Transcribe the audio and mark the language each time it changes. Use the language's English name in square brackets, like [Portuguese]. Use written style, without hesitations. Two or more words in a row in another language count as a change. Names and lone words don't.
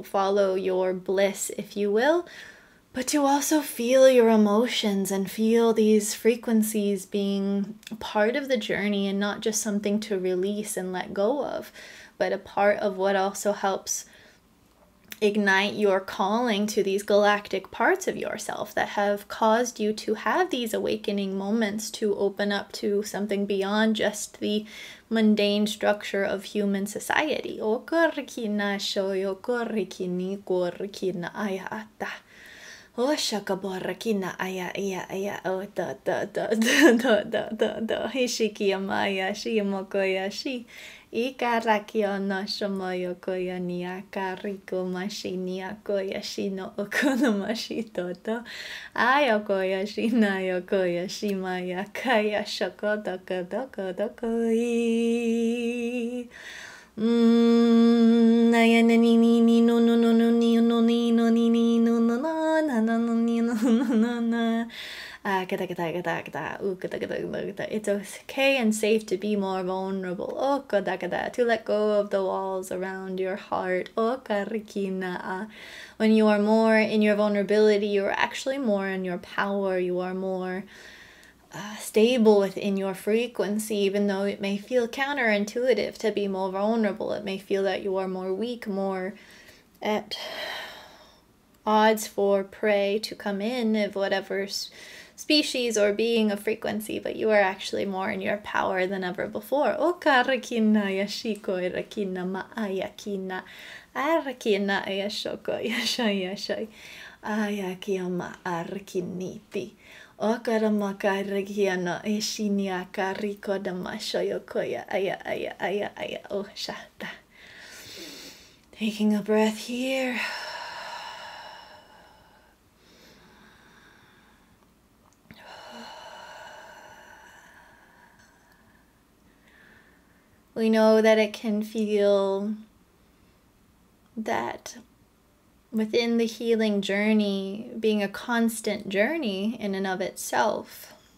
[English] follow your bliss, if you will, but to also feel your emotions and feel these frequencies being part of the journey and not just something to release and let go of, but a part of what also helps ignite your calling to these galactic parts of yourself that have caused you to have these awakening moments, to open up to something beyond just the mundane structure of human society. Oh shakaborra kina aya oh da hishikia maya shi mokoya shi ikarakia no shomoyo koya ni akariko mashi ni akoya shi no okonomashi toto ayokoya shi na yokoya shi maya kaya shakoda koda koi Naya na ni ni no no no no ni no ni no ni ni no no no na na no ni no no no na. It's okay and safe to be more vulnerable. To let go of the walls around your heart. When you are more in your vulnerability, you are actually more in your power. You are more stable within your frequency, even though it may feel counterintuitive to be more vulnerable. It may feel that you are more weak, more at odds for prey to come in of whatever species or being of frequency, but you are actually more in your power than ever before. Okarakina yashiko rakina maayakina arakina yashoko yashayashai ayakiyama arkiniti. Okaramakairagiana eshiniaka riko damashoyokoya aya oh shata. Taking a breath here. We know that it can feel that within the healing journey, being a constant journey in and of itself,